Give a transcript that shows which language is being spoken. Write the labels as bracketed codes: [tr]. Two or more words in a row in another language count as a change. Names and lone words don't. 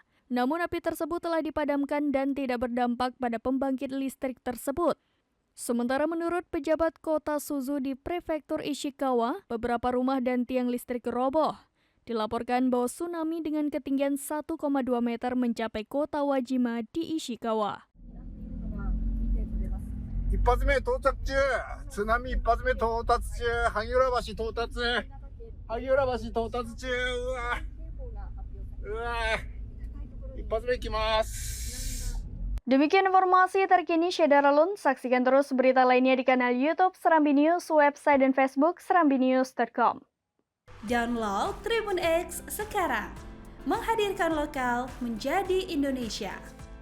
[id] Namun api tersebut telah dipadamkan dan tidak berdampak pada pembangkit listrik tersebut. Sementara menurut pejabat kota Suzu di Prefektur Ishikawa, beberapa rumah dan tiang listrik roboh. Dilaporkan bahwa tsunami dengan ketinggian 1,2 meter mencapai kota Wajima di Ishikawa. [ja] 一発目到着中、津波一発目到達中、萩原橋到達。萩原橋到達中、うわ。 [id] Demikian informasi terkini Syedaralun. Saksikan terus berita lainnya di kanal YouTube Serambi News, website dan Facebook serambinews.com. Download Tribun X sekarang. Menghadirkan lokal menjadi Indonesia.